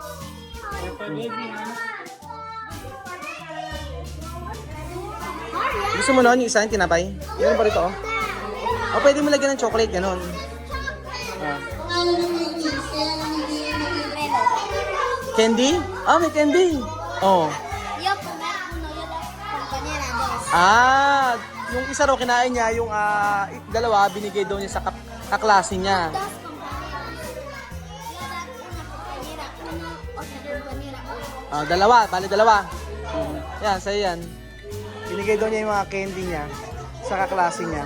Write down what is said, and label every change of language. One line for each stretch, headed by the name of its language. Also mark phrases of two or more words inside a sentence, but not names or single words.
Filipino: Gusto mo noon yung isa yung tinapay? Yun pa rito oh. O pwede mo lagyan ng chocolate, gano'n. Ah. Candy? Ah, may candy. Oh.
Spanish: Yo comer uno, yo la compañera dos.
Filipino: Ah, yung isa raw kinain niya, yung dalawa binigay daw niya sa kaklase niya. Dalawa, bali dalawa. Yan, sa'yo yan. Binigay daw niya yung mga candy niya sa kaklase niya.